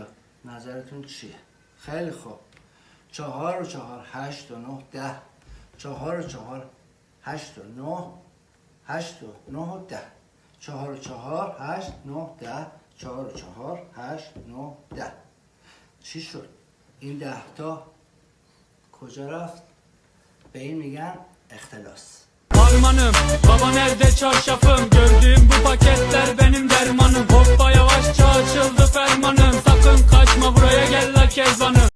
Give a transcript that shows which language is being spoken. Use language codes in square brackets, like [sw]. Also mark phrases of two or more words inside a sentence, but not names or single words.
[fa] نظرتون چیه؟ خیلی خوب. 4 و 4 8 و 9 10 4 و 4 8 و 9 8 و 9 و 10 4 و 4 8 9 10 4 و 4 8 9 10. چی شد؟ این 10 تا کجا رفت؟ به این میگن اختلاس. [tr] Harmanım, baba nerede çarşafım? Gördüğüm bu paketler benim dermanım. Hoppa yavaşça açıldı fermanım. Sakın kaçma buraya gel la kezbanım.